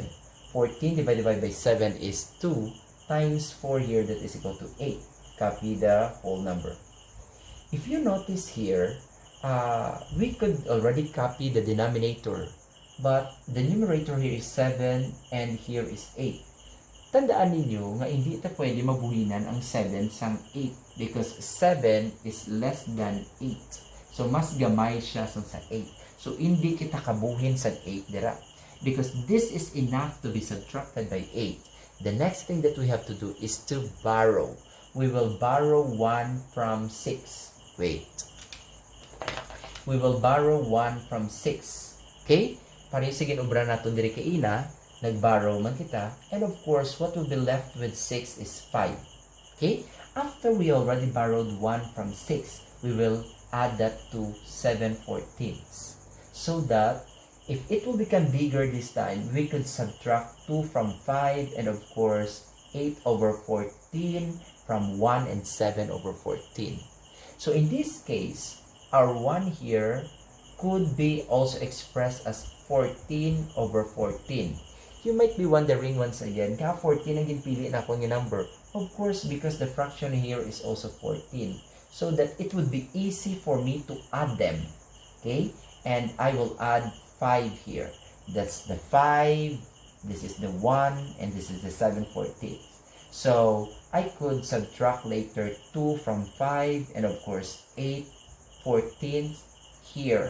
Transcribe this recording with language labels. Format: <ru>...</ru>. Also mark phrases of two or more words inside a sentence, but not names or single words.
<en>14 divided by 7 is 2, times 4 here, that is equal to 8. Copy the whole number. If you notice here, we could already copy the denominator, but the numerator here is 7 and here is 8.</en> <hil>Tandaan ninyo nga hindi ito pwede mabuhinan ang 7 sang 8</hil> <en>because 7 is less than 8.</en> <hil>So mas gamay siya sa 8. So hindi kita kabuhin sa 8 dira</hil> <en>because this is enough to be subtracted by 8. The next thing that we have to do is to borrow. We will borrow 1 from 6. Wait. We will borrow 1 from 6. Okay?</en> <hil>Para sige ubra nato diri kay ina, nag-borrow man kita,</hil> <en>and of course what will be left with 6 is 5. Okay? After we already borrowed 1 from 6, we will add that to 7/14, so that if it will become bigger this time, we could subtract 2 from 5, and of course 8/14 from 1 and 7/14. So in this case, our 1 here could be also expressed as 14/14. You might be wondering once again,</en> <hil>ka 14 ang ginpili na akong number?</hil> <en>Of course, because the fraction here is also 14. So that it would be easy for me to add them. Okay? And I will add 5 here. That's the 5, this is the 1, and this is the 7/14. So I could subtract later 2 from 5, and of course 8/14 here.</en>